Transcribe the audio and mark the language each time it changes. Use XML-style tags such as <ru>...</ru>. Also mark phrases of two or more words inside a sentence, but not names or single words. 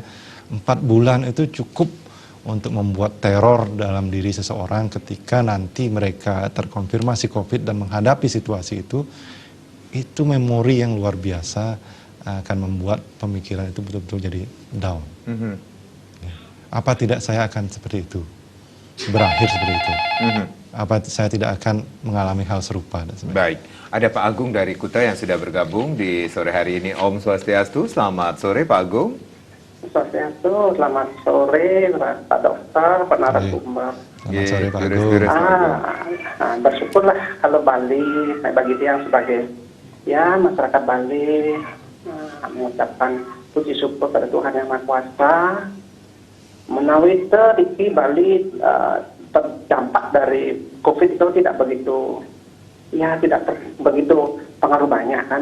<id>4 bulan itu cukup untuk membuat teror dalam diri seseorang ketika nanti mereka terkonfirmasi COVID dan menghadapi situasi itu memori yang luar biasa akan membuat pemikiran itu betul-betul jadi down. Ya. Apa tidak saya akan seperti itu, berakhir seperti itu? Apa saya tidak akan mengalami hal serupa? Dan sebagainya. Baik, ada Pak Agung dari Kuta yang sudah bergabung di sore hari ini.</id> <ban>Om Swastiastu,</ban> <id>selamat sore Pak Agung. Swastiastu, selamat sore Pak Dokter, Pak narasumber. Selamat sore Pak Agung. Bersyukurlah kalau Bali, bagi dia sebagai masyarakat Bali mengucapkan puji syukur pada Tuhan Yang Maha Kuasa. Menawi di Bali terdampak dari COVID itu tidak begitu pengaruh banyak kan.</id>